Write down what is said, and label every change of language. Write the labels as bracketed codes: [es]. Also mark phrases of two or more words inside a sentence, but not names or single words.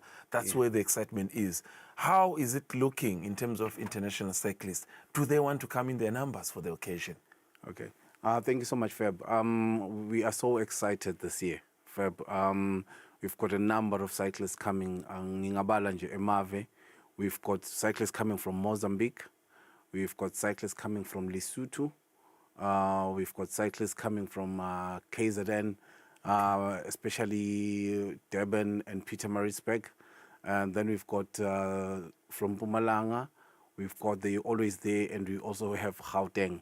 [en] That's where the excitement is. How is it looking in terms of international cyclists? Do they want to come in their numbers for the occasion? Okay. Thank you so much, Feb. We are so excited this year, Feb. We've got a number of cyclists coming. [ss] Ngingabala nje Emave. [en] We've got cyclists coming from Mozambique. We've got cyclists coming from Lesotho. We've got cyclists coming from KZN, especially Durban and Pietermaritzburg. And then we've got from Mpumalanga, we've got the Always There, and we also have Gauteng.